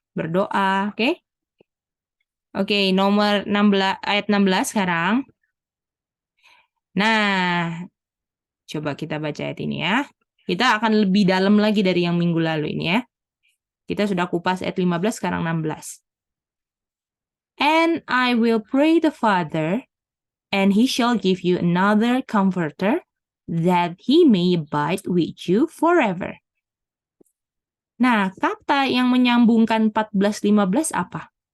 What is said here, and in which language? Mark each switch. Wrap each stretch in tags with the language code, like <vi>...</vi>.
<id>Berdoa, oke? Oke, nomor 16, ayat 16 sekarang. Nah, coba kita baca ayat ini ya. Kita akan lebih dalam lagi dari yang minggu lalu ini ya. Kita sudah kupas ayat 15, sekarang 16.</id> <en>And I will pray the Father, and he shall give you another comforter, that he may abide with you forever.</en> <id>Nah, kata yang menyambungkan 14-15 apa?</id>